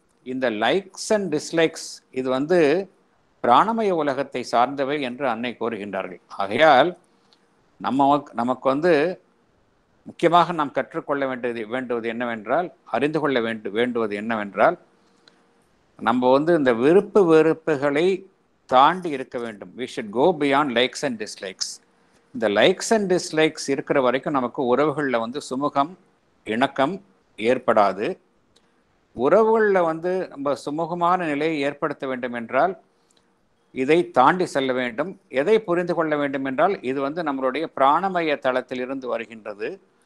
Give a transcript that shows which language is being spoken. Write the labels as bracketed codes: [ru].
[ta] இந்த [en] likes and dislikes [ta] இது பிராணமய உலகத்தை சார்ந்தவை என்று அன்னை கூறுகின்றார்கள். ஆகையால் நமக்கு முக்கியமாக நாம் கற்றுக்கொள்ள வேண்டுவது என்னவென்றால், அறிந்து கொள்ள வேண்டுவது என்னவென்றால், நம்ம இந்த விருப்பு வெறுப்புகளை தாண்டி இருக்க வேண்டும். [en] we should go beyond likes and dislikes. [ta] இந்த [en] likes and dislikes [ta] இருக்கிற வரைக்கும் நமக்கு உறவுகளில் சுமூகம், இணக்கம் ஏற்படாது. உறவுகளில் நம்ம சுமூகமான நிலையை ஏற்படுத்த வேண்டும் என்றால் இதை தாண்டி செல்ல வேண்டும். எதை புரிந்து கொள்ள வேண்டும் என்றால், இது நம்மளுடைய பிராணமய தளத்திலிருந்து வருகின்றது.